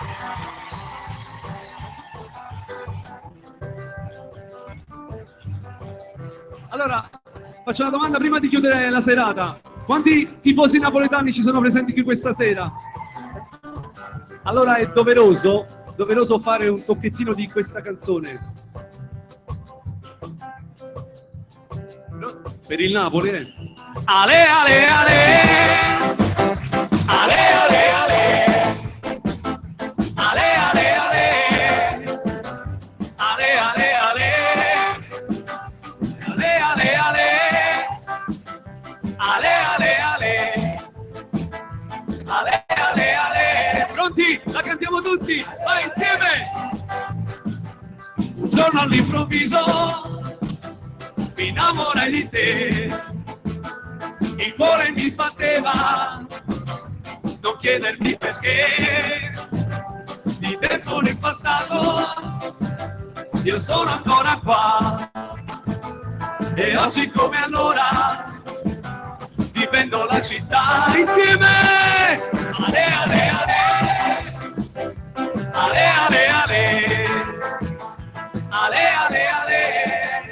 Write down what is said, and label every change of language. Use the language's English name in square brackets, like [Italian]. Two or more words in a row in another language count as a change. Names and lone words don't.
[Italian] Allora, faccio una domanda prima di chiudere la serata. Quanti tifosi napoletani ci sono presenti qui questa sera? Allora è doveroso fare un tocchettino di questa canzone. Per il Napoli, eh? Ale, ale, ale! Ale, ale, ale! Ale, ale, ale! Ale, ale, ale! Ale, ale, ale! Ale, ale, ale! Ale, ale, ale! Pronti? La cantiamo tutti! Vai insieme! Un giorno all'improvviso mi innamorai di te, il cuore mi batteva, non chiedermi perché, di tempo nel passato, io sono ancora qua, e oggi come allora, difendo la città insieme, ale ale ale, ale ale ale, ale ale ale.